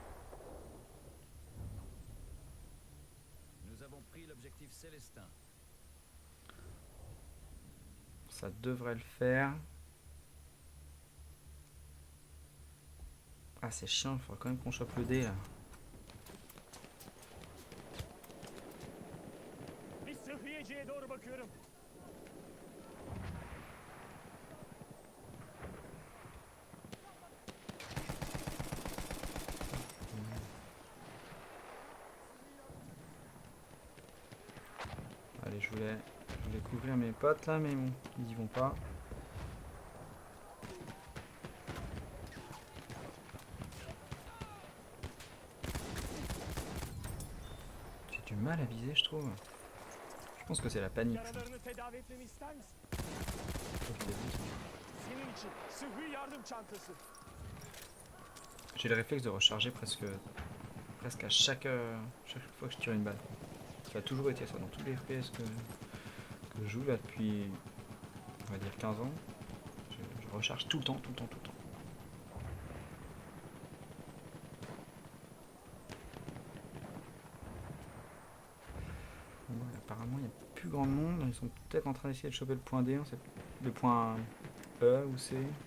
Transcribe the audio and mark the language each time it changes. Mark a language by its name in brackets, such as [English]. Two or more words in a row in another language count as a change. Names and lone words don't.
[French] Nous avons pris l'objectif Célestin. Ça devrait le faire. Ah c'est chiant, il faudra quand même qu'on chope le dé là. [Turkish] Bir sıhhiyeciye doğru bakıyorum. [French] Allez, je voulais couvrir mes potes là, mais bon, ils y vont pas. J'ai du mal à viser, je trouve. Je pense que c'est la panique. [Turkish] Yaralarını tedavi etmemi ister misin? Senin için sıhhi yardım çantası. [French] J'ai le réflexe de recharger presque à chaque fois que je tire une balle. Ça a toujours été ça dans tous les FPS que je joue là depuis, on va dire 15 ans. Je recharge tout le temps. Bon, apparemment il n'y a plus grand monde, ils sont peut-être en train d'essayer de choper le point D, le point E ou C.